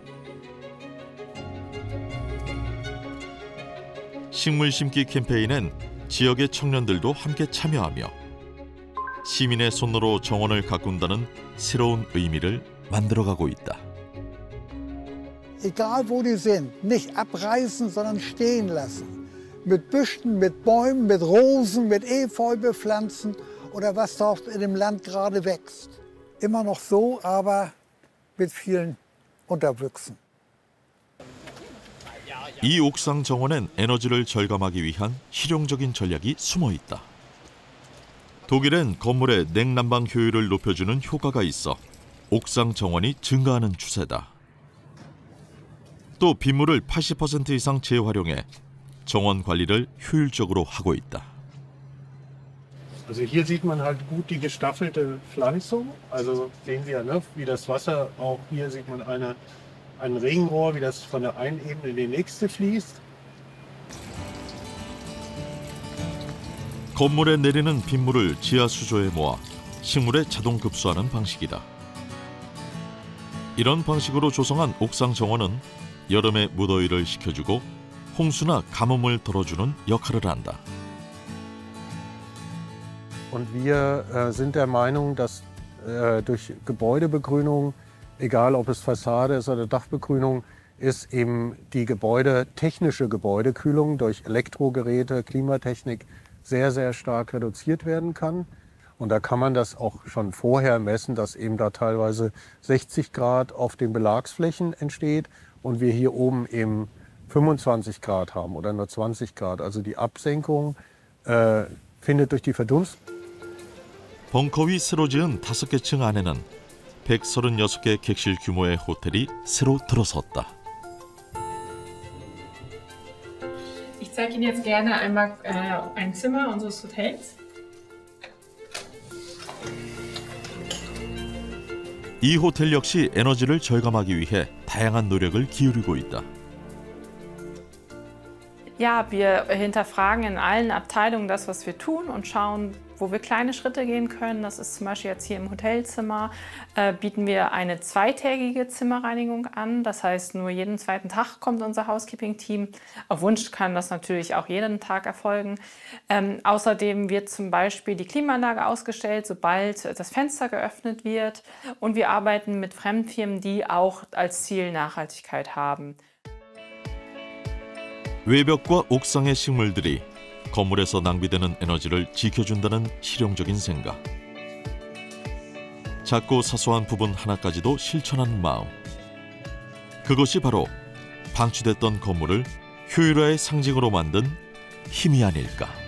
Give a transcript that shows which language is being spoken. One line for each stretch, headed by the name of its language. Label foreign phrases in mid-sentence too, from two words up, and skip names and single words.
Korean: 식물 심기 캠페인엔 지역의 청년들도 함께 참여하며 시민의 손으로 정원을 가꾼다는 새로운 의미를 만들어가고 있다.
German: egal wo die sind, nicht abreißen, sondern stehen lassen. Mit Büschen, mit Bäumen, mit Rosen, mit Efeu bepflanzen oder was dort in dem Land gerade wächst. Immer noch so, aber mit vielen Unterwüchsen.
Korean: 이 옥상 정원엔 에너지를 절감하기 위한 실용적인 전략이 숨어 있다. 독일엔 건물의 냉난방 효율을 높여주는 효과가 있어 옥상 정원이 증가하는 추세다. 또 빗물을 80% 이상 재활용해 정원 관리를 효율적으로 하고 있다.
German: Also hier sieht man halt gut die gestaffelte Pflanzung. Also sehen Sie ja, ne, wie das Wasser auch hier sieht man ein Regenrohr, wie das von der einen Ebene in die nächste fließt.
Korean: 건물에 내리는 빗물을 지하 수조에 모아 식물에 자동 급수하는 방식이다. 이런 방식으로 조성한 옥상 정원은 여름에 무더위를 식혀주고 홍수나 가뭄을 덜어주는 역할을 한다.
German: Und wir sind der Meinung, dass durch Gebäudebegrünung, egal ob es Fassade ist oder Dachbegrünung, ist eben die technische Gebäudekühlung durch Elektrogeräte, Klimatechnik sehr, sehr stark reduziert werden kann. Und da kann man das auch schon vorher messen, dass eben da teilweise 60 Grad auf den Belagsflächen entsteht und wir hier oben eben 25 Grad haben oder nur 20 Grad. Also die Absenkung findet durch die Verdunstung.
Korean: 벙커 위 새로 지은 5개 층 안에는 136개 객실 규모의 호텔이 새로 들어섰다.
German: Ich zeige Ihnen jetzt gerne einmal ein Zimmer unseres Hotels.
Korean: 이 호텔 역시 에너지를 절감하기 위해 다양한 노력을 기울이고 있다.
German: Ja, wir hinterfragen in allen Abteilungen das, was wir tun und schauen, wo wir kleine Schritte gehen können. Das ist zum Beispiel jetzt hier im Hotelzimmer, bieten wir eine zweitägige Zimmerreinigung an. Das heißt, nur jeden zweiten Tag kommt unser Housekeeping-Team. Auf Wunsch kann das natürlich auch jeden Tag erfolgen. Außerdem wird zum Beispiel die Klimaanlage ausgestellt, sobald das Fenster geöffnet wird. Und wir arbeiten mit Fremdfirmen, die auch als Ziel Nachhaltigkeit haben.
Korean: 외벽과 옥상의 식물들이 건물에서 낭비되는 에너지를 지켜준다는 실용적인 생각. 작고 사소한 부분 하나까지도 실천하는 마음. 그것이 바로 방치됐던 건물을 효율화의 상징으로 만든 힘이 아닐까.